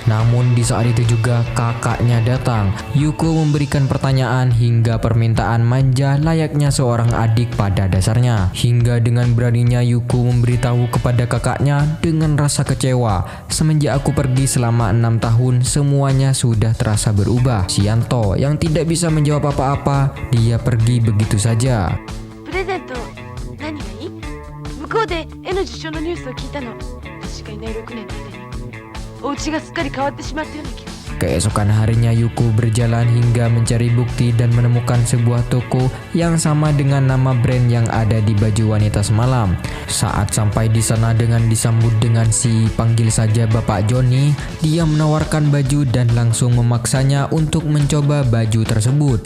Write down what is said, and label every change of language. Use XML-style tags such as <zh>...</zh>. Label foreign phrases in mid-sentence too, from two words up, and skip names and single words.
<id>Namun di saat itu juga kakaknya datang. Yuko memberikan pertanyaan hingga permintaan manja layaknya seorang adik pada dasarnya. Hingga dengan beraninya Yuko memberitahu kepada kakaknya dengan rasa kecewa. Semenjak aku pergi selama 6 tahun semuanya sudah terasa berubah. Si Yanto yang tidak bisa menjawab apa-apa, dia pergi begitu saja.</id> <ja>プレゼント何がいい？向こうで N 受賞のニュースを聞いたの。私がいない6年の間にお家がすっかり変わってしまったような気が。</ja> <id>Keesokan harinya Yuko berjalan hingga mencari bukti dan menemukan sebuah toko yang sama dengan nama brand yang ada di baju wanita semalam. Saat sampai di sana dengan disambut dengan si panggil saja Bapak Joni, dia menawarkan baju dan langsung memaksanya untuk mencoba baju tersebut.</id>